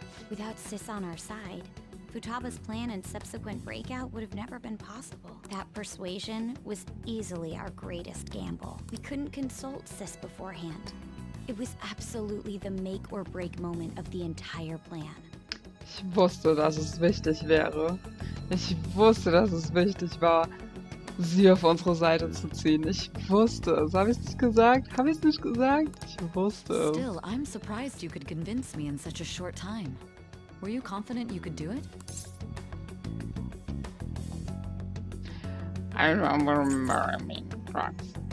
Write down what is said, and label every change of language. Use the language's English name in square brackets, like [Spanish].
[English] Without Sis on our side, Futaba's plan and subsequent breakout would have never been possible. That persuasion was easily our greatest gamble. We couldn't consult Sis beforehand. It was absolutely the make or break moment of the entire plan. [German] Ich wusste, dass es wichtig wäre. Ich wusste, dass es wichtig war, sie auf unsere Seite zu ziehen. Ich wusste es. Habe ich es nicht gesagt? Habe ich es nicht gesagt? Ich wusste es. [English] Still, I'm surprised you could convince me in such a short time. Were you confident you could do it? I remember mean drugs.